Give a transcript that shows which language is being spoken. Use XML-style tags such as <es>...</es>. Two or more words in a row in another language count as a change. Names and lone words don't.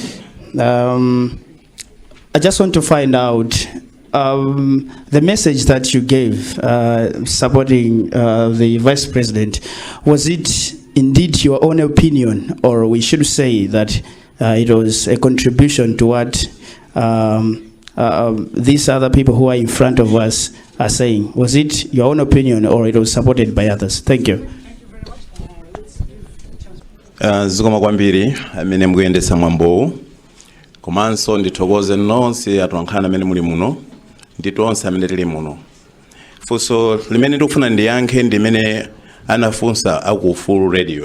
<en>I just want to find out the message that you gave supporting the Vice President, was it indeed your own opinion, or we should say that it was a contribution to what these other people who are in front of us are saying? Was it your own opinion, or it was supported by others? Thank you.</en> <ny>Zikoma kwambiri amene mukuyendesa mwambo komanso ndithokoze nonse atolankhana amene muli muno ndi tonse amene tili muno. Funso limene tikufuna ndiyankhe ndimene anafunsa aku Full Radio.</ny>